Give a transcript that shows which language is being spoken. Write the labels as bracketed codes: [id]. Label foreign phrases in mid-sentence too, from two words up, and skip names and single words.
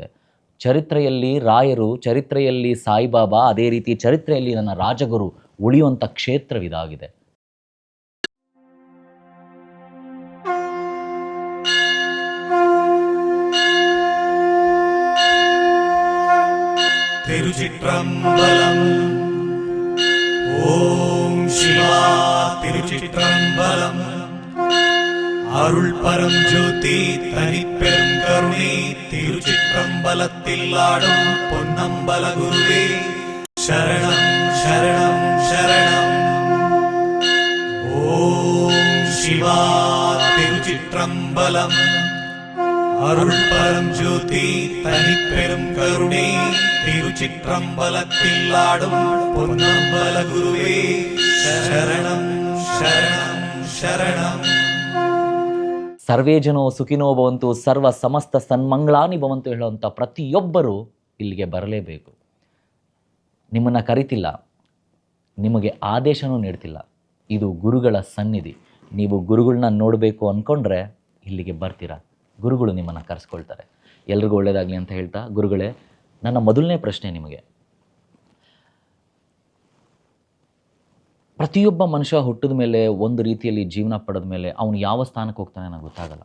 [kn] ಚರಿತ್ರೆಯಲ್ಲಿ ರಾಯರು, ಚರಿತ್ರೆಯಲ್ಲಿ ಸಾಯಿಬಾಬಾ, ಅದೇ ರೀತಿ ಚರಿತ್ರೆಯಲ್ಲಿ ನನ್ನ ರಾಜಗುರು ಉಳಿಯುವಂಥ ಕ್ಷೇತ್ರವಿದಾಗಿದೆ. [ta] ತಿರುಚಿಟ್ರಂಬಲಂ ஓம் சிவா திருச்சிற்றம்பலம். அருள் பரம் ஜோதி தனிப்பெரும் கருணை திருச்சிற்றம்பலத்தில் ஆடும் பொன்னம்பல குருவே சரணம் சரணம் சரணம். ஓம் சிவா திருச்சிற்றம்பலம். அருள் பரம் ஜோதி தனிப்பெரும் கருணை திருச்சிற்றம்பலத்தில் ஆடும் பொன்னம்பல குருவே சரணம் சரணம் சரணம். [sa] ಸರ್ವೇ ಜನೋ ಸುಖಿನೋ ಭವಂತು, ಸರ್ವ ಸಮಸ್ತ ಸನ್ಮಂಗಳಾನಿ ಭವಂತು [kn] ಹೇಳುವಂಥ ಪ್ರತಿಯೊಬ್ಬರೂ ಇಲ್ಲಿಗೆ ಬರಲೇಬೇಕು. ನಿಮ್ಮನ್ನು ಕರಿತಿಲ್ಲ, ನಿಮಗೆ ಆದೇಶನೂ ನೀಡ್ತಿಲ್ಲ. ಇದು ಗುರುಗಳ ಸನ್ನಿಧಿ. ನೀವು ಗುರುಗಳನ್ನ ನೋಡಬೇಕು ಅಂದ್ಕೊಂಡ್ರೆ ಇಲ್ಲಿಗೆ ಬರ್ತೀರಾ, ಗುರುಗಳು ನಿಮ್ಮನ್ನು ಕರೆಸ್ಕೊಳ್ತಾರೆ. ಎಲ್ರಿಗೂ ಒಳ್ಳೆಯದಾಗಲಿ ಅಂತ ಹೇಳ್ತಾ, ಗುರುಗಳೇ, ನನ್ನ ಮೊದಲನೇ ಪ್ರಶ್ನೆ ನಿಮಗೆ, ಪ್ರತಿಯೊಬ್ಬ ಮನುಷ್ಯ ಹುಟ್ಟಿದ ಮೇಲೆ ಒಂದು ರೀತಿಯಲ್ಲಿ ಜೀವನ ಪಡೆದ ಮೇಲೆ ಅವನು ಯಾವ ಸ್ಥಾನಕ್ಕೆ ಹೋಗ್ತಾನೆ ನನಗೆ ಗೊತ್ತಾಗಲ್ಲ.